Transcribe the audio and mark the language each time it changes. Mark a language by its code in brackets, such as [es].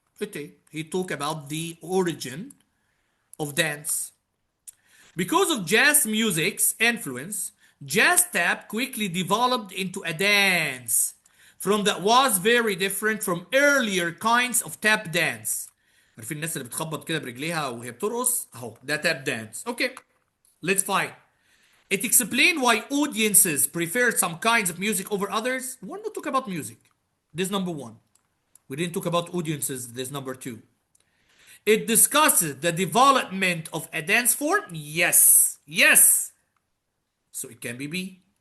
[en] Okay, he talked about the origin of dance. Because of jazz music's influence, jazz tap quickly developed into a dance from that was very different from earlier kinds of tap dance. [ar] عارفين الناس اللي بتخبط كده برجليها وهي بترقص؟ اهو ده [en] tap dance. Okay, let's find. It explains why audiences prefer some kinds of music over others. We're not talking about music. This is number 1. We didn't talk about audiences. This is number 2. It discusses the development of a dance form. Yes. Yes. So it can be B.